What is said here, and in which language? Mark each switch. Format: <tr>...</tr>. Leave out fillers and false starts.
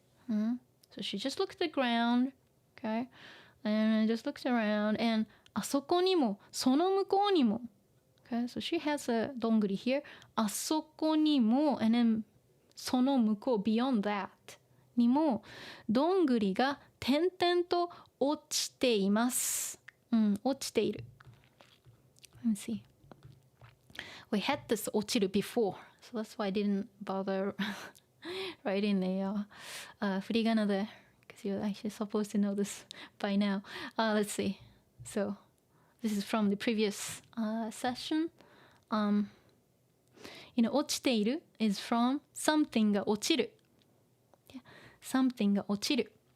<en>So she just looked at the ground. Okay, and I just looked around, and</en> <ja>あそこにもその向こうにも</ja> <en>Okay, so she has a どんぐり here.</en> <ja>あそこにも</ja> <en>and then</en> <ja>その向こう</ja> <en>beyond that</en> <ja>にもどんぐりが点々と落ちています。落ちている。</ja> <en>Let me see. We had this 落ちる before, so that's why I didn't bother writing a 振り仮名there, because you're actually supposed to know this by now. Let's see. So this is from the previous session. 落ちている is from something</en> <ja>が落ちる。 something が落ちる。</ja>